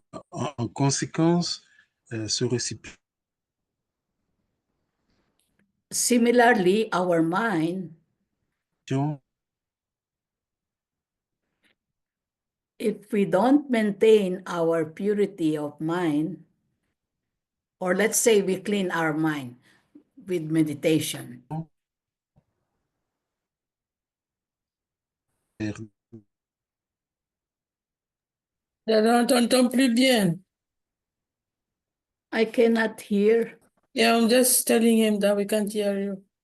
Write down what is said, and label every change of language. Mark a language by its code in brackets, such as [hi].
[fr] en conséquence, ce récipient [en] Similarly, our mind, if we don't maintain our purity of mind, or let's say we clean our mind with meditation, [fr] Dada, on t'entend plus bien. [en] I cannot hear. Yeah, I'm just telling him that we can't hear you.